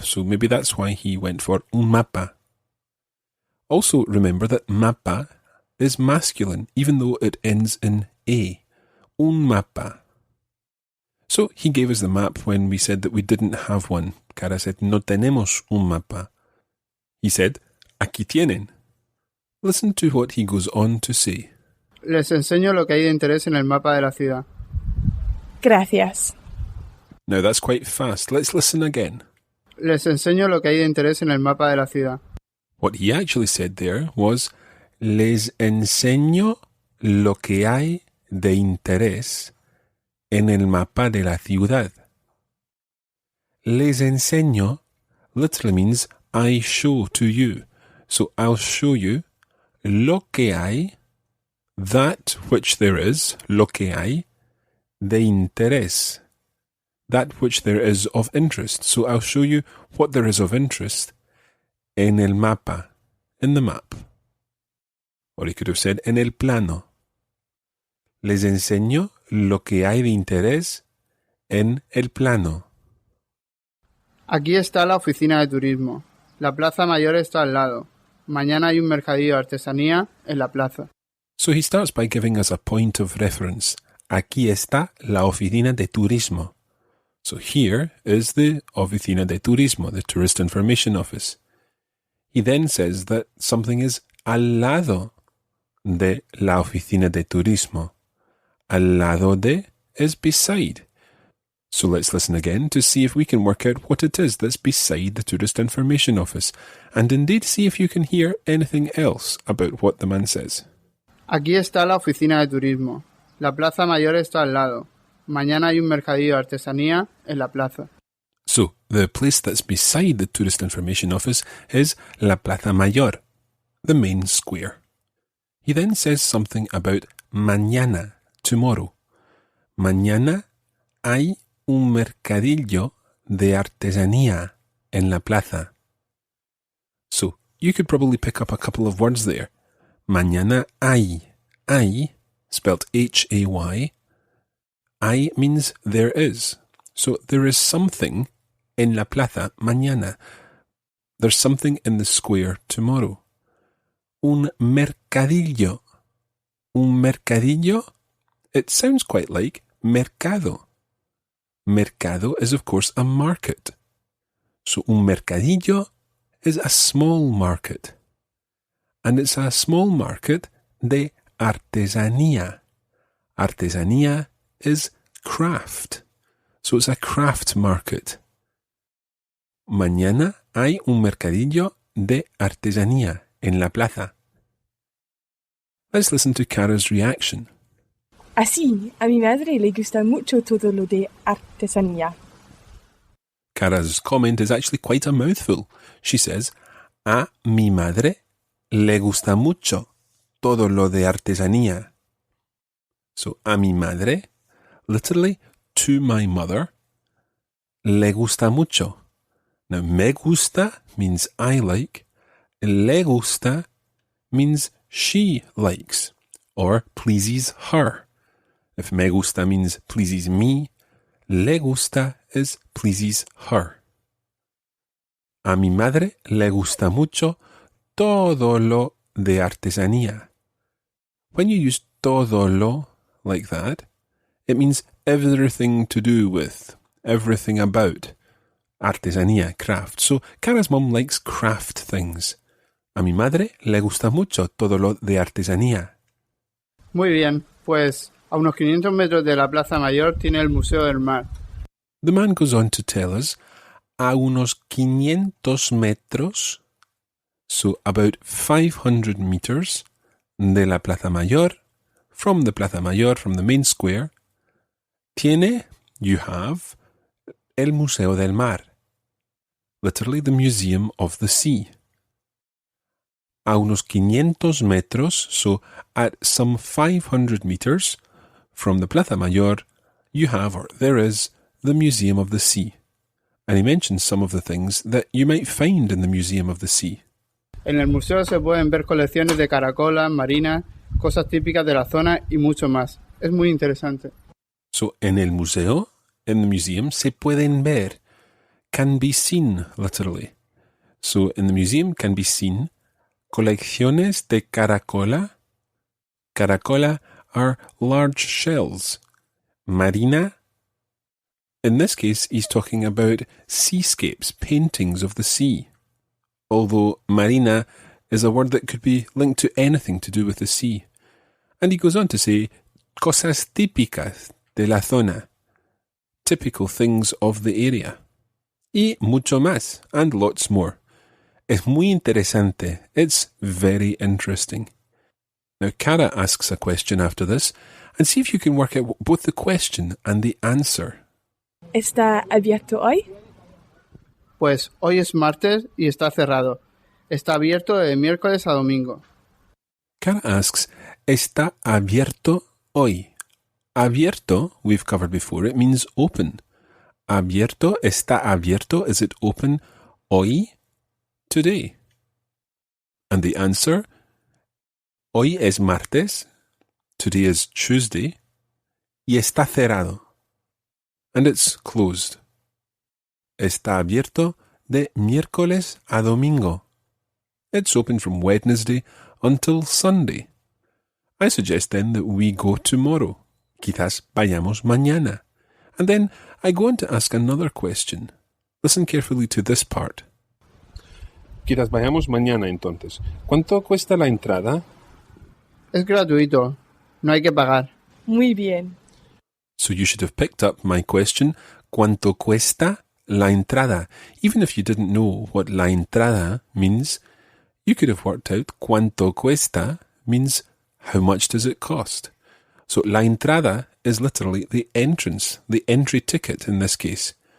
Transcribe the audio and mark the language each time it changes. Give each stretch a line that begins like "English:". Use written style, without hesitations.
English: So maybe that's why he went for
Spanish: un mapa.
English: Also remember that mapa is masculine, even though it ends in A.
Spanish: Un mapa.
English: So he gave us the map when we said that we didn't have one. Cara said,
Spanish: no tenemos un mapa.
English: He said,
Spanish: aquí tienen.
English: Listen to what he goes on to say.
Spanish: Les enseño lo que hay de interés en el mapa de la ciudad. Gracias.
English: Now that's quite fast. Let's listen again.
Spanish: Les enseño lo que hay de interés en el mapa de la ciudad.
English: What he actually said there was,
Spanish: les enseño lo que hay de interés en el mapa de la ciudad. Les enseño
English: literally means I show to you. So I'll show you
Spanish: lo que hay,
English: that which there is,
Spanish: lo que hay, de interés,
English: that which there is of interest. So I'll show you what there is of interest
Spanish: en el mapa,
English: in the map. Or he could have said
Spanish: en el plano. Les enseño lo que hay de interés en el plano. Aquí está la oficina de turismo. La plaza mayor está al lado. Mañana hay un mercadillo de artesanía en la plaza.
English: So he starts by giving us a point of reference.
Spanish: Aquí está la oficina de turismo.
English: So here is the
Spanish: oficina de turismo,
English: the Tourist Information Office. He then says that something is
Spanish: al lado de la oficina de turismo. Al lado de
English: is beside. So let's listen again to see if we can work out what it is that's beside the Tourist Information Office, and indeed see if you can hear anything else about what the man says.
Spanish: Aquí está la oficina de turismo. La plaza mayor está al lado. Mañana hay un mercadillo de artesanía en la plaza.
English: So, the place that's beside the Tourist Information Office is La Plaza Mayor, the main square. He then says something about mañana, tomorrow.
Spanish: Mañana hay un mercadillo de artesanía en la plaza.
English: So, you could probably pick up a couple of words there.
Spanish: Mañana hay. Hay,
English: spelt H-A-Y. Hay means there is. So, there is something
Spanish: en la plaza mañana.
English: There's something in the square tomorrow.
Spanish: Un mercadillo. Un mercadillo?
English: It sounds quite like mercado. Mercado is, of course, a market. So,
Spanish: un mercadillo
English: is a small market. And it's a small market
Spanish: de artesanía.
English: Artesanía is craft. So, it's a craft market.
Spanish: Mañana hay un mercadillo de artesanía en la plaza.
English: Let's listen to Cara's reaction.
Spanish: Así, a mi madre le gusta mucho todo lo de artesanía.
English: Cara's comment is actually quite a mouthful. She says,
Spanish: a mi madre le gusta mucho todo lo de artesanía. So, a mi madre,
English: literally, to my mother,
Spanish: le gusta mucho.
English: Now,
Spanish: me gusta
English: means I like.
Spanish: Le gusta
English: means she likes or pleases her. If
Spanish: me gusta
English: means pleases me,
Spanish: le gusta
English: is pleases her.
Spanish: A mi madre le gusta mucho todo lo de artesanía.
English: When you use
Spanish: todo lo
English: like that, it means everything to do with, everything about. Artesanía, craft. So, Cara's mom likes craft things.
Spanish: A mi madre le gusta mucho todo lo de artesanía. Muy bien, pues a unos 500 metros de la plaza mayor tiene el Museo del Mar.
English: The man goes on to tell us,
Spanish: a unos 500 metros
English: So about 500 meters
Spanish: de la Plaza Mayor,
English: from the Plaza Mayor, from the main square, you have
Spanish: el Museo del Mar,
English: literally the Museum of the Sea.
Spanish: A unos 500 metros,
English: so at some 500 meters from the Plaza Mayor, you have, or there is, the Museum of the Sea. And he mentions some of the things that you might find in the Museum of the Sea.
Spanish: En el museo se pueden ver colecciones de caracolas, marinas, cosas típicas de la zona y mucho más. Es muy interesante.
English: So
Spanish: en el museo,
English: in the museum,
Spanish: se pueden ver,
English: can be seen, literally. So in the museum can be seen
Spanish: colecciones de caracola.
English: Caracola are large shells. Marina, in this case, he's talking about seascapes, paintings of the sea. Although marina is a word that could be linked to anything to do with the sea. And he goes on to say,
Spanish: cosas típicas de la zona,
English: typical things of the area.
Spanish: Y mucho más,
English: and lots more.
Spanish: Es muy interesante.
English: It's very interesting. Now, Cara asks a question after this, and see if you can work out both the question and the answer.
Spanish: ¿Está abierto hoy? Pues hoy es martes y está cerrado. Está abierto de miércoles a domingo.
English: Cara asks,
Spanish: ¿está abierto hoy?
English: Abierto, we've covered before, it means open.
Spanish: Abierto, está abierto,
English: is it open
Spanish: hoy?
English: Today. And the answer,
Spanish: hoy es martes,
English: today is Tuesday,
Spanish: y está cerrado.
English: And it's closed.
Spanish: Está abierto de miércoles a domingo.
English: It's open from Wednesday until Sunday. I suggest then that we go tomorrow.
Spanish: Quizás vayamos mañana.
English: And then I go on to ask another question. Listen carefully to this part.
Spanish: Quizás vayamos mañana entonces. ¿Cuánto cuesta la entrada? Es gratuito. No hay que pagar. Muy bien.
English: So you should have picked up my question.
Spanish: ¿Cuánto cuesta la entrada?
English: Even if you didn't know what
Spanish: la entrada
English: means, you could have worked out
Spanish: cuánto cuesta
English: means how much does it cost. So
Spanish: la entrada
English: is literally the entrance, the entry ticket in this case.